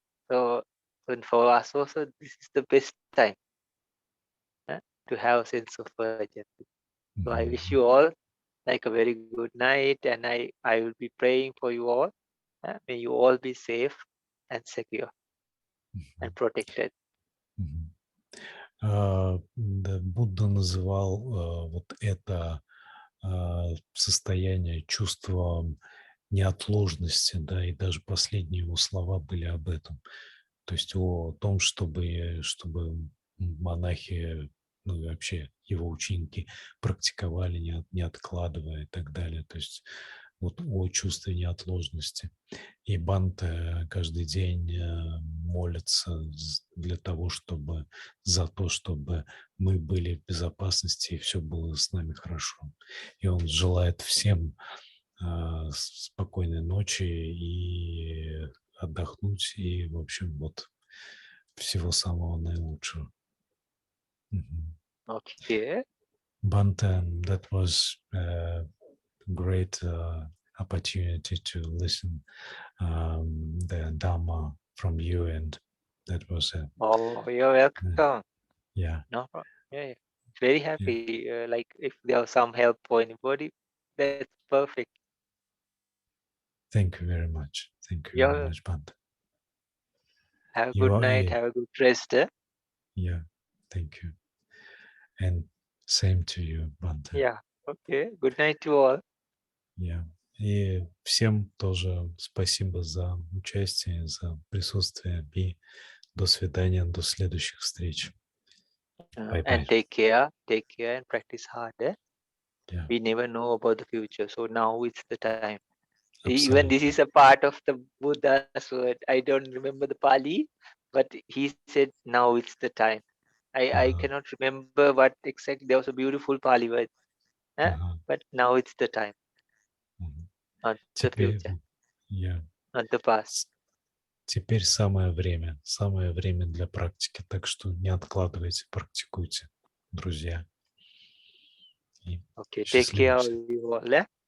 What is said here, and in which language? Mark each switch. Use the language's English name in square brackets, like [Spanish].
[English] So and for us also, this is the best time to have a sense of urgency. So I wish you all like a very good night, and I will be praying for you all. May you all be safe and secure and protected. [Russian] Будда называл вот это состояние, чувство неотложности, да, и даже последние его слова были об этом. То есть о том, чтобы монахи, ну и вообще его ученики практиковали, не откладывая и так далее. То есть вот о чувстве неотложности. И Бханте каждый день молится для того, за то, чтобы мы были в безопасности и все было с нами хорошо. И он желает всем спокойной ночи и отдохнуть, и, в общем, вот всего самого наилучшего. [English] Okay. Bhante, that was a great opportunity to listen the Dhamma from you, and that was a... Oh, you're welcome. Yeah. No problem. Yeah. Very happy. Like if there was some help for anybody, that's perfect. Thank you very much. Thank you very much, Bhante. Have a good night. Have a good rest. Yeah, thank you. And same to you, Bhante. Yeah. Okay. Good night to all. Yeah. [Russian] И всем тоже спасибо за участие, за присутствие. И до свидания, до следующих встреч. [English] Bye-bye. And take care and practice hard. Yeah. We never know about the future, so now it's the time. Absolutely. Even this is a part of the Buddha's word. I don't remember the Pali, but he said now it's the time. I cannot remember what exactly. There was a beautiful Pali word, but now it's the time, not the future, not the past. [Russian] Теперь самое время для практики, так что не откладывайте, практикуйте, друзья. [English] Okay, take care of you all.